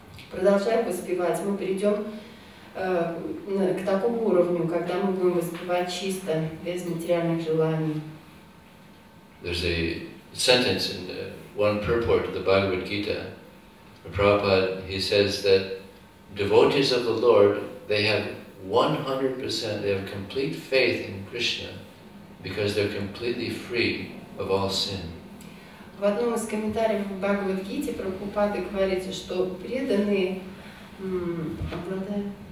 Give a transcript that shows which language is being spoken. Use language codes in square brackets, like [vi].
[ru] Продолжая воспевать, мы придем к такому уровню, когда мы будем воспевать чисто, без материальных желаний. [en] There's a sentence in one purport of the Bhagavad Gita. Prabhupada, he says that devotees of the Lord, they have 100%, they have complete faith in Krishna because they're completely free of all sin. [ru] В одном из комментариев в Бхагавад-гите Прабхупада говорит, что преданные обладают...